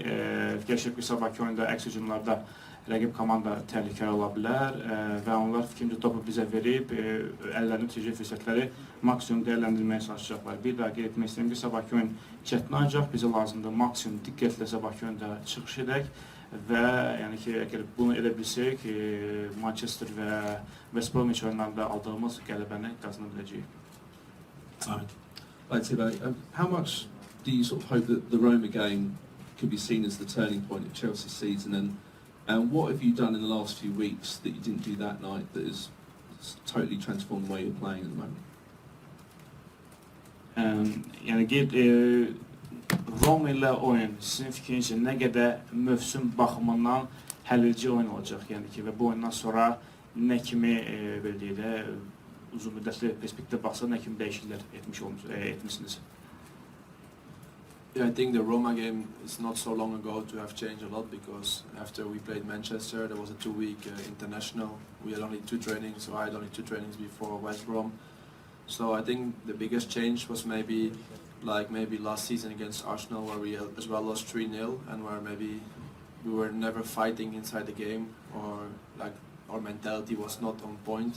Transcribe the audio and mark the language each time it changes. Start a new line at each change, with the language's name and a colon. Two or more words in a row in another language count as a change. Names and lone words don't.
Azerbaijani: Fikirləşək ki, sabahki oyunda əks hücumlarda rəqib komanda təhlükəli ola bilər və onlar fikrimcə topu bizə verib əllərini tutacaq fürsətləri maksimum dəyərləndirməyə çalışacaqlar. Bir daha qeyd etmək istəyirəm ki, sabahki oyun çətin olacaq, bizə lazımdır maksimum diqqətlə sabahki oyunda çıxış edək və yəni ki, əgər bunu edə bilsək, Manchester və West Brom oyunlarında aldığımız qələbəni qazana biləcəyik.
English: Right, Tibo, how much do you sort of hope that the Roma game could be seen as the turning point of Chelsea's season, and what have you done in the last few weeks that you didn't do that night that has totally transformed the way you're playing at the moment?
Azerbaijani: Yəni qeyd Roma ilə oyun sizin fikrinizcə nə qədər mövsüm baxımından həlledici oyun olacaq, yəni ki, və bu oyundan sonra nə kimi belə deyək də uzun müddətli perspektivdə baxsa nə kimi dəyişikliklər etmişsiniz?
English: Yeah, I think the Roma game is not so long ago to have changed a lot, because after we played Manchester, there was a 2-week international. We had only 2 trainings, so I had only 2 trainings before West Brom. So I think the biggest change was maybe last season against Arsenal, where we as well lost 3-0, and where maybe we were never fighting inside the game, or like our mentality was not on point.